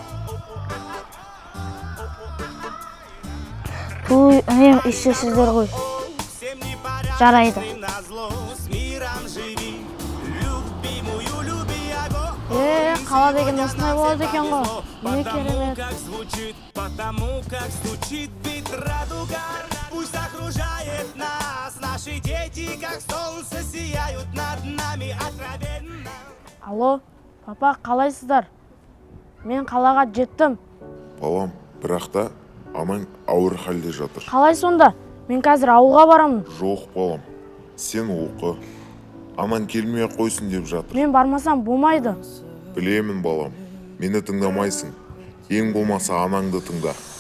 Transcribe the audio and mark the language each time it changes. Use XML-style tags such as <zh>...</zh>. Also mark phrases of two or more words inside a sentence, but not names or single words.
<kk>Туй, үнем ішесіздер ғой. Жарайды. Қала деген осындай болады екен ғой. Не керемет.</kk> <ru>Потому как стучит бит радуга, пусть окружает нас. Наши дети, как солнце, сияют над нами откровенно.</ru> <kk>Алло, папа, қалайсыздар? Мен қалаға жеттім. Балам, бірақ та анаң ауыр халде жатыр. Қалай сонда? Мен қазір ауылға барамын. Жоқ, балам, сен оқы. Анаң келмей қойсын деп жатыр. Мен бармасам болмайды. Білемін, балам, мені тыңдамайсың. Ең болмаса анаңды тыңда.</kk>